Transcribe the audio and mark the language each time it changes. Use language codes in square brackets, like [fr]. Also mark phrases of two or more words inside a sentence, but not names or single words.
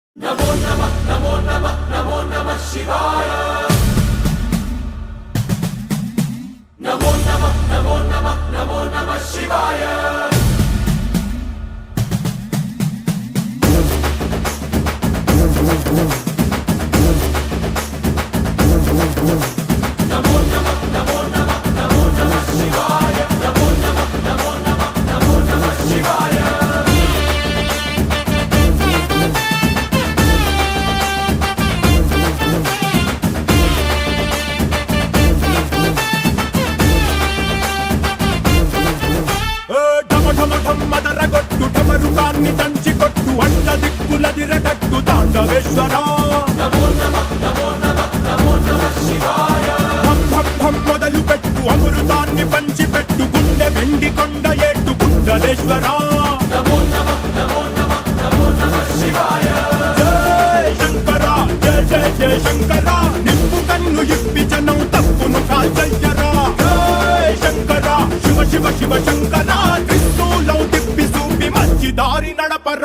[sa] नमो नमः नमो नमः नमो नमः शिवाय नमो नमः नमो नमः नमो नमः शिवाय नमो नमः नमो नमः नमो नमः शिवाय नमो नमः नमो नमः नमो नमः शिवाय [te] మదరగొట్టు టమరుకాన్ని దంచి కొట్టు అండ దిక్కులదిరగట్టు తాండవేశ్వరా [sa] नमो नमः नमो नमः नमो नमः शिवाय [te] భం భం భం మొదలు పెట్టు అమృతాన్ని పంచి పెట్టు గుండె వెండి కొండ ఏట్టు కుండలేశ్వరా [sa] नमो नमः नमो नमः नमो नमः शिवाय [te] జయ శంకరా జయ జయ జయ శంకరా నిప్పు కన్ను ఇప్పి జనం తప్పును కాల్చయ్యరా జయ శంకరా శివ శివ శివ శంకరా త్రిశూలం తిప్పి చూపి మంచి దారి నడపరా